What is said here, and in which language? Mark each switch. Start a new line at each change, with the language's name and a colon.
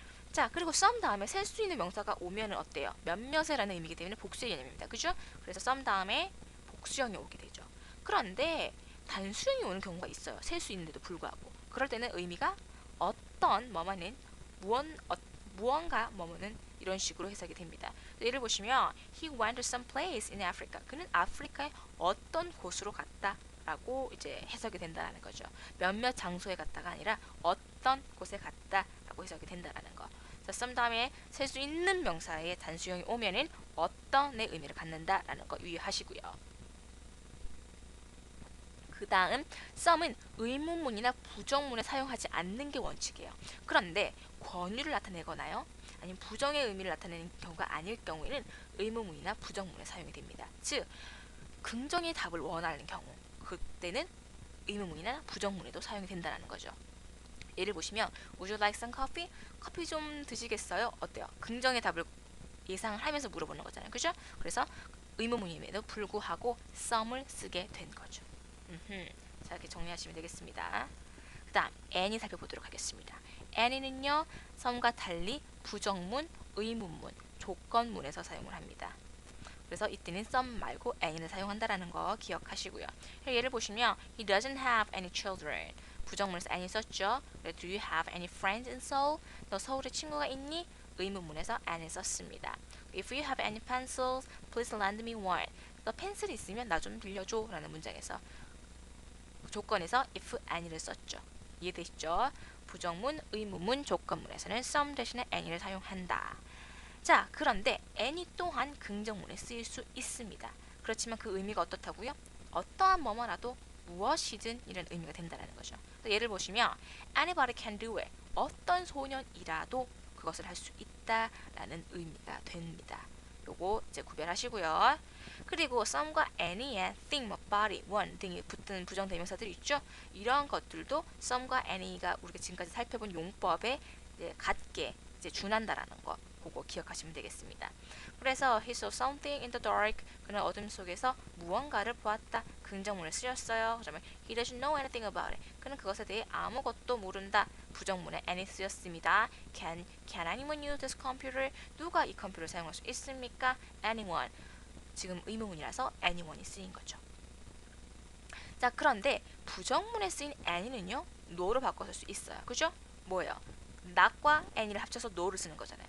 Korean: 자, 그리고 some 다음에 셀 수 있는 명사가 오면은 어때요? 몇몇에 라는 의미이기 때문에 복수의 개념입니다. 그죠? 그래서 some 다음에 복수형이 오게 되죠. 그런데 단수형이 오는 경우가 있어요. 셀 수 있는데도 불구하고. 그럴 때는 의미가 어떤 뭐만은 무언가 뭐뭐는 이런 식으로 해석이 됩니다. 예를 보시면
English: he went to some place in Africa.
Korean: 그는 아프리카의 어떤 곳으로 갔다 라고 이제 해석이 된다는 거죠. 몇몇 장소에 갔다가 아니라 어떤 곳에 갔다 라고 해석이 된다는 거. 자, some 다음에 셀 수 있는 명사의 단수형이 오면은 어떤의 의미를 갖는다라는 거 유의하시고요. 그 다음 some은 의문문이나 부정문에 사용하지 않는 게 원칙이에요. 그런데 권유를 나타내거나요, 아니면 부정의 의미를 나타내는 경우가 아닐 경우에는 의문문이나 부정문에 사용이 됩니다. 즉, 긍정의 답을 원하는 경우, 그때는 의문문이나 부정문에도 사용이 된다는 거죠. 예를 보시면
English: Would you like some coffee?
Korean: 커피 좀 드시겠어요? 어때요? 긍정의 답을 예상을 하면서 물어보는 거잖아요. 그죠? 그래서 의문문임에도 불구하고 some을 쓰게 된 거죠. 자, 이렇게 정리하시면 되겠습니다. 그 다음 any 살펴보도록 하겠습니다. any는요, some과 달리 부정문, 의문문, 조건문에서 사용을 합니다. 그래서 이때는 some 말고 any를 사용한다라는 거 기억하시고요. 예를 보시면
English: He doesn't have any children.
Korean: 부정문에서 any 썼죠.
English: Do you have any friends in Seoul?
Korean: 너 서울에 친구가 있니? 의문문에서 any 썼습니다.
English: If you have any pencils, please lend me one.
Korean: 너 펜슬 있으면 나 좀 빌려줘 라는 문장에서 조건에서 if any를 썼죠. 이해되시죠? 부정문, 의문문, 조건문에서는 some 대신에 any를 사용한다. 자, 그런데 any 또한 긍정문에 쓰일 수 있습니다. 그렇지만 그 의미가 어떻다고요? 어떠한 뭐뭐라도 무엇이든 이런 의미가 된다는 거죠. 또 예를 보시면
English: anybody can do it.
Korean: 어떤 소년이라도 그것을 할 수 있다라는 의미가 됩니다. 요거 이제 구별하시고요. 그리고 some과 any에 think, body, one 등이 붙은 부정대명사들이 있죠. 이러한 것들도 some과 any가 우리가 지금까지 살펴본 용법에 이제 같게 이제 준한다라는 거, 그거 기억하시면 되겠습니다. 그래서
English: he saw something in the dark.
Korean: 그는 어둠 속에서 무언가를 보았다. 긍정문을 쓰였어요. 그러면
English: he doesn't know anything about it.
Korean: 그는 그것에 대해 아무것도 모른다. 부정문에 any 쓰였습니다.
English: Can anyone use this computer?
Korean: 누가 이 컴퓨터를 사용할 수 있습니까?
English: Anyone.
Korean: 지금 의문문이라서 anyone이 쓰인 거죠. 자, 그런데 부정문에 쓰인 any는요, no로 바꿔 쓸 수 있어요. 그죠? 뭐예요? not과 any를 합쳐서 no를 쓰는 거잖아요.